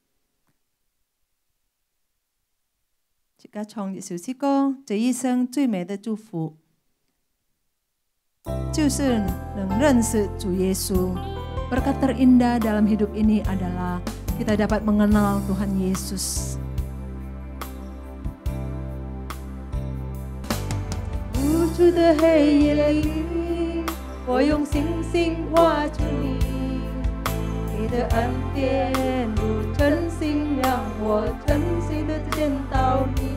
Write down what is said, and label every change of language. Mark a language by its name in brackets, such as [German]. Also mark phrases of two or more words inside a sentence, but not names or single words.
[Chinese] 即刻唱一首詩歌，這一生最美的祝福，就是能認識主耶穌。 [Indonesian] Berkat terindah dalam hidup ini adalah kita dapat mengenal Tuhan Yesus. [Chinese] 无助的黑夜里，我用星星画出你，你的恩典如晨星，让我真心的见到你。